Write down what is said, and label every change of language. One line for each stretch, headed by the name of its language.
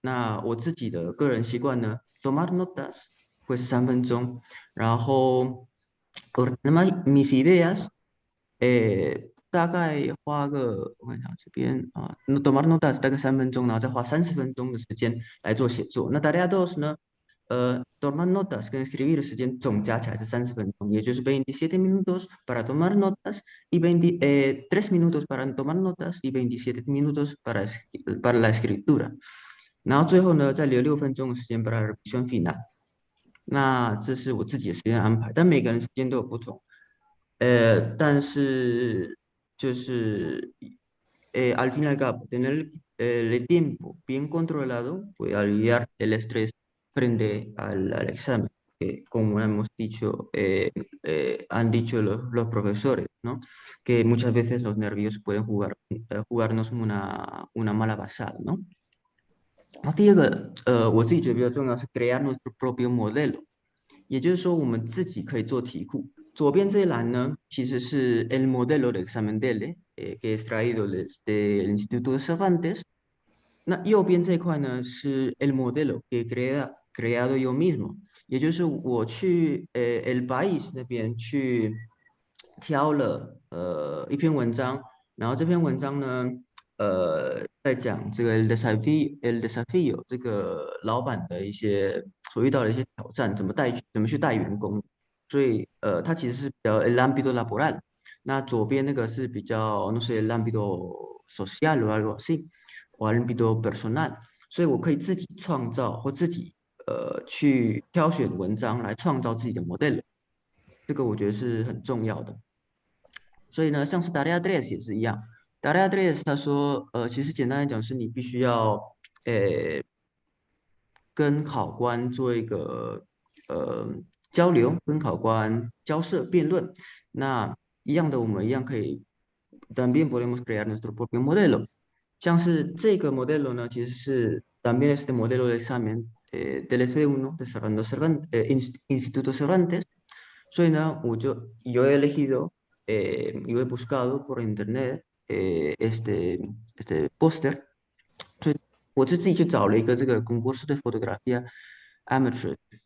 Chinese: 那我自己的个人习惯呢 ，
Spanish: tomar notas
Chinese: 会是3分钟，然后
Spanish: mis ideas，
Chinese: 大概花个我看一下这边啊 ，tomar notas 大概3分钟，然后再花30分钟的时间来做写作。
Spanish: 那 tarea 2呢，tomar notas 跟 escribir
Chinese: 的时间总加起来是30分钟，也就是
Spanish: 27 minutos para tomar notas y 3 minutos para tomar notas y 27 minutos para la escritura。
Chinese: 然后最后呢，再留6分钟的时间
Spanish: para la revisión final。
Chinese: 那这是我自己的时间安排，但每个人时间都有不同。但是就是
Spanish: al fin y al cabo, tener el tiempo bien controlado puede aliviar el estrés frente al examen, que como hemos dicho, han dicho los profesores, ¿no? Que muchas veces los nervios pueden jugarnos una mala pasada, ¿no?
Chinese: 然后第二个，我自己觉得比较重要是
Spanish: crear nuestro propio modelo，
Chinese: 也就是说我们自己可以做题库。左边这一栏呢，其实是
Spanish: el modelo de examen DELE，que es traído desde el Instituto de Cervantes。
Chinese: 那右边这一块呢是
Spanish: el modelo que creado yo mismo，
Chinese: 也就是我去el país 那边去挑了一篇文章，然后这篇文章呢在讲这个
Spanish: el desafío
Chinese: 这个老板的所遇到的一些挑战，怎么去带员工。所以它其实是比较
Spanish: el ámbito laboral，
Chinese: 那左边那个是比较
Spanish: no sé el ámbito social o algo así o el ámbito personal，
Chinese: 所以我可以自己创造或自己去挑选文章来创造自己的 model， 这个我觉得是很重要的。所以呢，像是 tarea 3也是一样 ，tarea 3他说其实简单来讲是你必须要跟考官做一个交流，跟考官交涉辩论。那一样的，我们一样可以
Spanish: también podemos crear nuestro propio modelo。
Chinese: 像是这个
Spanish: modelo
Chinese: 呢，其实是
Spanish: también este modelo de examen del F1 de Instituto Cervantes。
Chinese: 所以呢，
Spanish: yo he elegido yo he buscado por internet este póster，
Chinese: 所以我就自己去找了一个这个
Spanish: concurso de fotografía amateur。